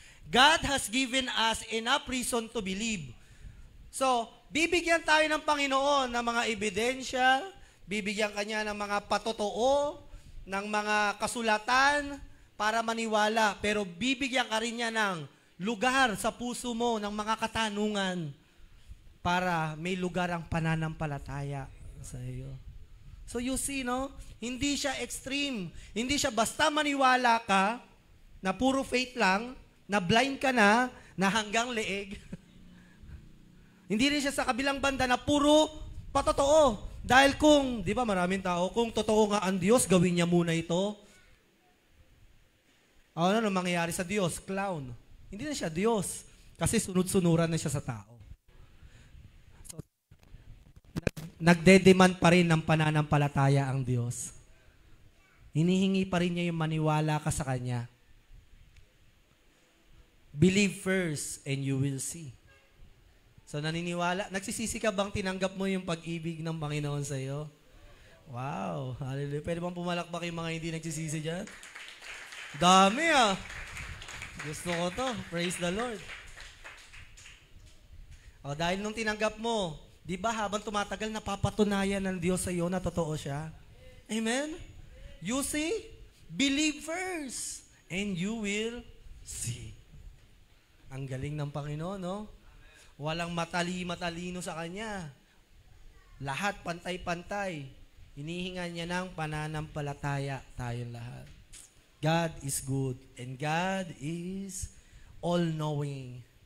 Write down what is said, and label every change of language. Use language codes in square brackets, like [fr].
[en] God has given us enough reason to believe. [tl] So, bibigyan tayo ng Panginoon ng mga ebidensya, bibigyan kanya ng mga patotoo, ng mga kasulatan para maniwala. Pero bibigyan ka rin niya ng lugar sa puso mo ng mga katanungan para may lugar ang pananampalataya sa iyo. [en] So you see, [tl] no? Hindi siya extreme. Hindi siya basta maniwala ka na puro faith lang, na blind ka na hanggang leeg. Hindi rin siya sa kabilang banda na puro patotoo. Dahil kung, di ba maraming tao, kung totoo nga ang Diyos, gawin niya muna ito. Ano mangyayari sa Diyos? Clown. Hindi na siya Diyos. Kasi sunod-sunuran na siya sa tao. So, nagde-demand pa rin ng pananampalataya ang Diyos. Hinihingi pa rin niya yung maniwala ka sa Kanya. [en] Believe first and you will see. [tl] So naniniwala, nagsisisi ka bang tinanggap mo yung pag-ibig ng Panginoon sa iyo? Wow, hallelujah. Pwede bang pumalakpak yung mga hindi nagsisisi dyan? Dami ah. Gusto ko to. [en] Praise the Lord. [tl] O, dahil nung tinanggap mo, di ba habang tumatagal, napapatunayan ng Diyos sa iyo na totoo siya? [en] Amen? You see? Believe first and you will see. [tl] Ang galing ng Panginoon, no? Walang matalino sa Kanya. Lahat pantay-pantay. Hinihingan niya ng pananampalataya tayong lahat. [en] God is good and God is all-knowing.